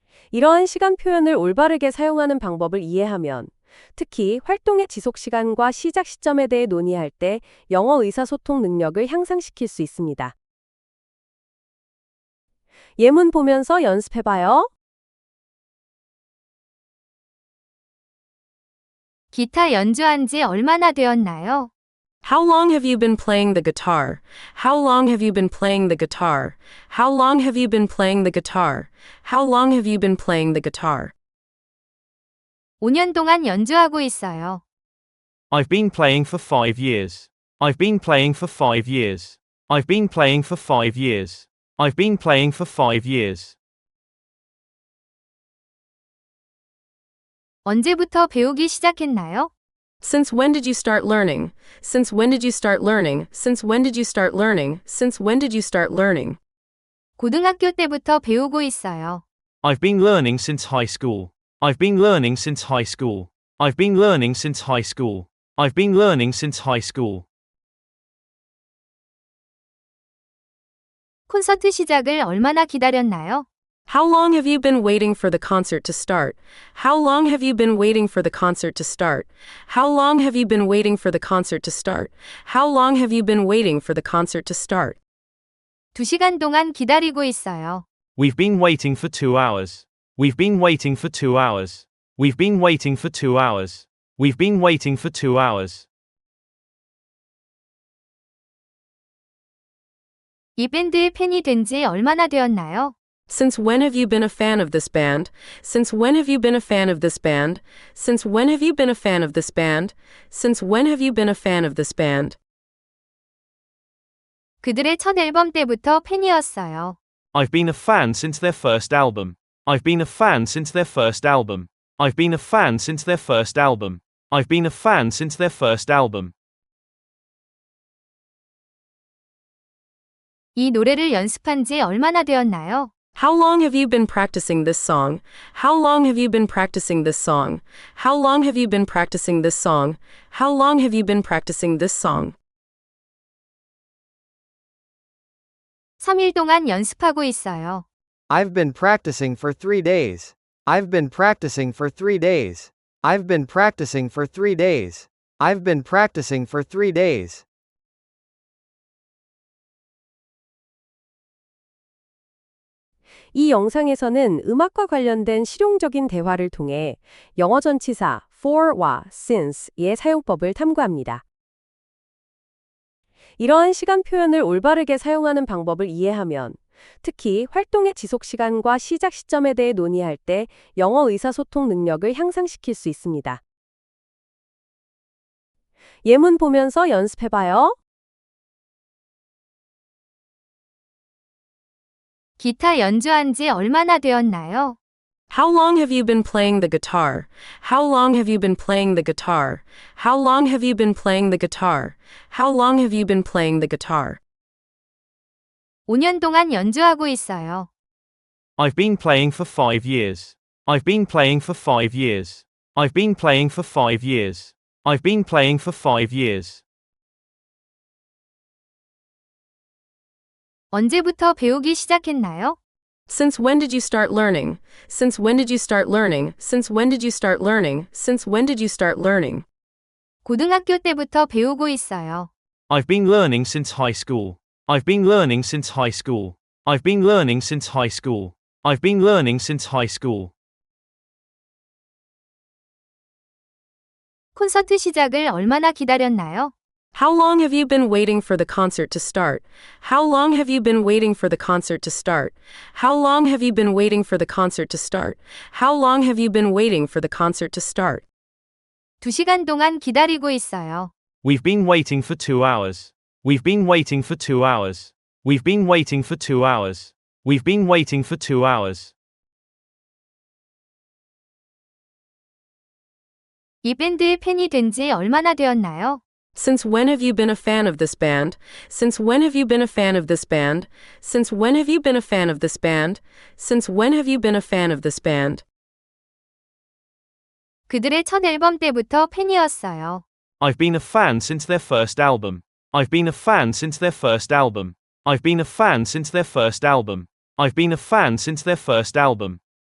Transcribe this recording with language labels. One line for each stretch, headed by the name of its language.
Korean: 이러한 시간 표현을 올바르게 사용하는 방법을 이해하면 특히 활동의 지속 시간과 시작 시점에 대해 논의할 때 영어 의사소통 능력을 향상시킬 수 있습니다. 예문 보면서 연습해봐요. 기타 연주한 지 얼마나 되었나요?
English: How long have you been playing the guitar? How long have you been playing the guitar? How long have you been playing the guitar? How long have you been playing the guitar?
Korean: 5년 동안 연주하고 있어요.
English: I've been playing for 5 years. I've been playing for 5 years. I've been playing for 5 years. I've been playing for 5 years.
Korean: 언제부터 배우기 시작했나요?
English: Since when did you start learning? Since when did you start learning? Since when did you start learning? Since when did you start learning?
Korean: 고등학교 때부터 배우고 있어요.
English: I've been learning since high school. I've been learning since high school. I've been learning since high school. I've been learning since high school.
Korean: 콘서트 시작을 얼마나 기다렸나요?
English: How long have you been waiting for the concert to start? How long have you been waiting for the concert to start? How long have you been waiting for the concert to start? How long have you been waiting for the concert to start?
Korean: 2시간 동안 기다리고 있어요.
English: We've been waiting for 2 hours. We've been waiting for 2 hours. We've been waiting for 2 hours. We've been waiting for 2 hours.
Korean: 이 밴드의 팬이 된 지 얼마나 되었나요?
English: Since when have you been a fan of this band? Since when have you been a fan of this band? Since when have you been a fan of this band? Since when have you been a fan of this band?
Korean: 그들의 첫 앨범 때부터 팬이었어요.
English: I've been a fan since their first album. I've been a fan since their first album. I've been a fan since their first album. I've been a fan since their first album.
Korean: 이 노래를 연습한 지 얼마나 되었나요?
English: How long have you been practicing this song? How long have you been practicing this song? How long have you been practicing this song? How long have you been practicing this song?
Korean: 3일 동안 연습하고 있어요.
English: I've been practicing for 3 days. I've been practicing for 3 days. I've been practicing for 3 days. I've been practicing for 3 days.
Korean: 이 영상에서는 음악과 관련된 실용적인 대화를 통해 영어 전치사 for와 since의 사용법을 탐구합니다. 이러한 시간 표현을 올바르게 사용하는 방법을 이해하면 특히 활동의 지속 시간과 시작 시점에 대해 논의할 때 영어 의사소통 능력을 향상시킬 수 있습니다. 예문 보면서 연습해봐요. 기타 연주한 지 얼마나 되었나요?
English: How long have you been playing the guitar? How long have you been playing the guitar? How long have you been playing the guitar? How long have you been playing the guitar?
Korean: 5년 동안 연주하고 있어요.
English: I've been playing for 5 years. I've been playing for 5 years. I've been playing for 5 years. I've been playing for 5 years.
Korean: 언제부터 배우기 시작했나요?
English: Since when did you start learning? Since when did you start learning? Since when did you start learning? Since when did you start learning?
Korean: 고등학교 때부터 배우고 있어요.
English: I've been learning since high school. I've been learning since high school. I've been learning since high school. I've been learning since high school.
Korean: 콘서트 시작을 얼마나 기다렸나요?
English: How long have you been waiting for the concert to start? How long have you been waiting for the concert to start? How long have you been waiting for the concert to start? How long have you been waiting for the concert to start?
Korean: 2시간 동안 기다리고 있어요.
English: We've been waiting for 2 hours. We've been waiting for 2 hours. We've been waiting for 2 hours. We've been waiting for 2 hours.
Korean: 이 밴드의 팬이 된 지 얼마나 되었나요?
English: Since when have you been a fan of this band? Since when have you been a fan of this band? Since when have you been a fan of this band? Since when have you been a fan of this band?
Korean: 그들의 첫 앨범 때부터 팬이었어요.
English: I've been a fan since their first album. I've been a fan since their first album. I've been a fan since their first album. I've been a fan since their first album.